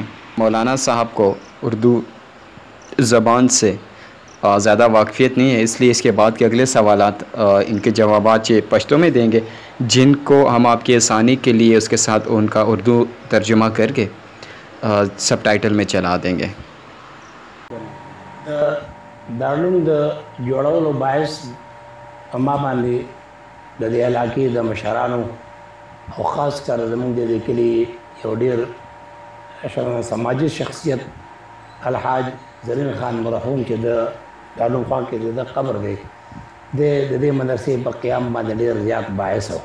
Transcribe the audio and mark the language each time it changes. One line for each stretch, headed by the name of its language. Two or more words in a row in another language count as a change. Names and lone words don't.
Urdu: مولانا صاحب کو اردو زبان سے زیادہ واقفیت نہیں ہے، اس لیے اس کے بعد کے اگلے سوالات ان کے جوابات یہ پشتو میں دیں گے، جن کو ہم آپ کی آسانی کے لیے اس کے ساتھ ان کا اردو ترجمہ کر کے سب ٹائٹل میں چلا دیں گے۔
Pashto: دارالعلوم د جوړولو باعث ما باندې د دې علاقې د مشرانو او خاص کر زموږ د دې کلي یو ډېر سماجي شخصیت الحاج زرین خان مرحوم چې د دارالعلوم خوا کې د قبر دی د دې مدرسې په قیام باندې ډېر زیات باعث و۔